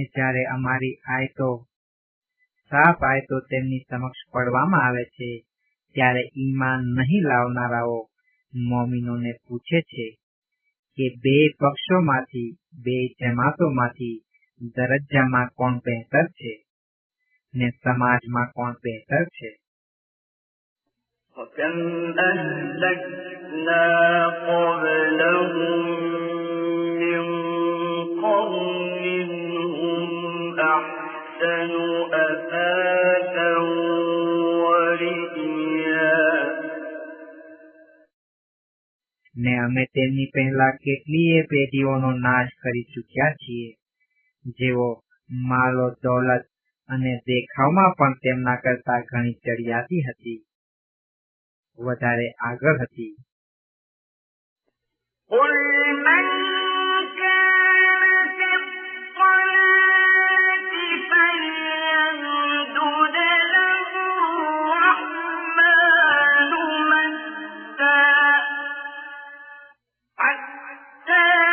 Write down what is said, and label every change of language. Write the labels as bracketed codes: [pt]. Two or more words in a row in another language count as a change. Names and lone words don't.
[gu] જ્યારે અમારી સાફ આયતો તેમની સમક્ષ પડવામાં આવે છે ત્યારે ઈમાન નહીં લાવનારાઓ મોમીનોને પૂછે છે કે બે પક્ષોમાંથી બે જમાતોમાંથી દરજ્જામાં કોણ બહેતર છે ને સમાજમાં કોણ બહેતર છે. [ar] وكم أهلكنا قبلهم من قرن هم أحسن أثاثا ورئيا. [gu] ને અમે તેમની પહેલા કેટલીય પેઢીઓનો નાશ કરી ચૂક્યા છીએ જેઓ માલો દૌલત અને દેખાવમાં પણ તેમના કરતા ઘણી ચડિયાતી હતી, વધારે આગળ હતી. [ar] قل من كان في الضلالة فليمدد له الرحمن مدا حتى